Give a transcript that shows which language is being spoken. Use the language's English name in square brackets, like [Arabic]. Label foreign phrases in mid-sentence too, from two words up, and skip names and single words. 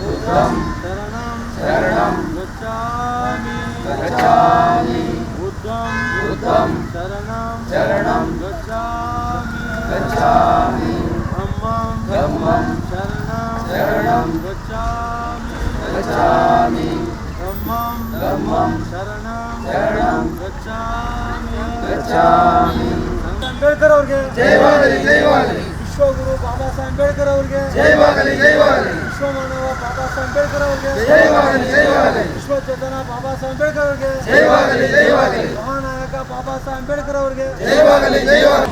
[Pali] शरणं गच्छामि गच्छामि बुद्धं शरणं गच्छामि गच्छामि धम्मं शरणं गच्छामि गच्छामि धम्मं शरणं गच्छामि गच्छामि [Kannada] ಅಂಬೇಡ್ಕರ್ ಅವರಿಗೆ ಜಯವಾಗಲಿ ಜಯವಾಗಲಿ ವಿಶ್ವಗುರು ಬಾಬಾ ಸಾಹೇಬ್ ಅಂಬೇಡ್ಕರ್ ಅವರಿಗೆ ಜಯವಾಗಲಿ ಜಯವಾಗಲಿ ವಿಶ್ವಮಾನವ ಬಾಬಾ ಸಾಹೇಬ್ ಅಂಬೇಡ್ಕರ್ ಅವರಿಗೆ ಜಯವಾಗಲಿ ಜಯವಾಗಲಿ ವಿಶ್ವಚೇತನ ಬಾಬಾ ಸಾಹೇಬ್ ಅಂಬೇಡ್ಕರ್ ಅವರಿಗೆ ಜಯವಾಗಲಿ ಜಯವಾಗಲಿ ಮಹಾನಾಯಕ ಬಾಬಾ ಸಾಹೇಬ್ ಅಂಬೇಡ್ಕರ್ ಅವರಿಗೆ ಜಯವಾಗಲಿ ಜಯವಾಗಲಿ.